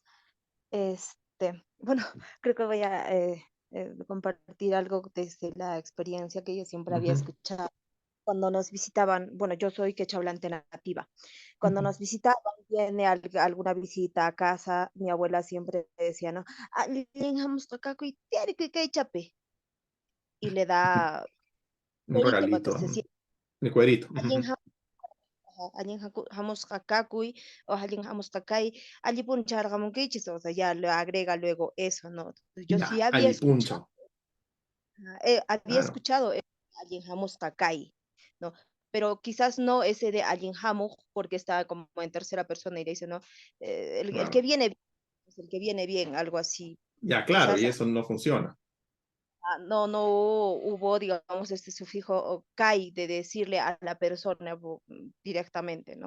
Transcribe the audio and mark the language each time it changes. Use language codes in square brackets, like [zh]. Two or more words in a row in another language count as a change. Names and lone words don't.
[es] Bueno, creo que voy a compartir algo desde la experiencia que yo siempre había escuchado cuando nos visitaban. Bueno, yo soy quechua hablante nativa. Cuando nos visitaban, viene alguna visita a casa, mi abuela siempre decía, ¿no? Y le da Un cuerito para regalito, que se sienta. mi cuerito. [qu] Allin hamusqa kakuy o allin hamusqa kay allipun charqamunkichis, [es] o sea, ya le agrega luego eso, ¿no? Yo sí Ya, había escuchado, [qu] alipuncho. [es] había Claro, escuchado [qu] allin hamusqa kay, [es] ¿no? Pero quizás no ese de [qu] allin hamuj, [es] porque está como en tercera persona y le dice, ¿no? El que claro. viene bien, pues, el que viene bien, algo así. Ya, claro, Quizás y eso no funciona. no hubo, digamos, este sufijo o kai de decirle a la persona directamente, ¿no?